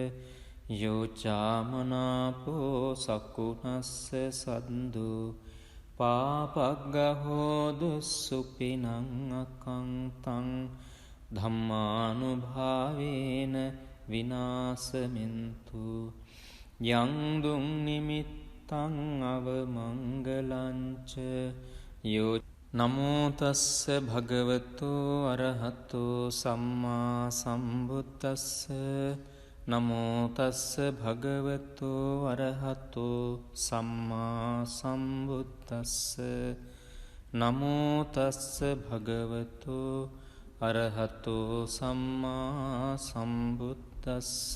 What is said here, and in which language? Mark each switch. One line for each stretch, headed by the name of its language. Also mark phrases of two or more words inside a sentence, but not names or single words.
Pali: යෝචාමනාපෝ සකුනස්ස සද්දෝ පාපග්ගහෝද සුපිනං අකංතං ධම්මානුභාවේන විනාසමින්තු යං දුං නිමිත්තං අවමංගලංච යෝ නමෝ තස්ස භගවතෝ අරහතෝ සම්මා සම්බුද්දස්ස නමෝ තස්ස භගවතෝ අරහතෝ සම්මා සම්බුද්දස්ස නමෝ තස්ස භගවතෝ අරහතෝ සම්මා සම්බුද්දස්ස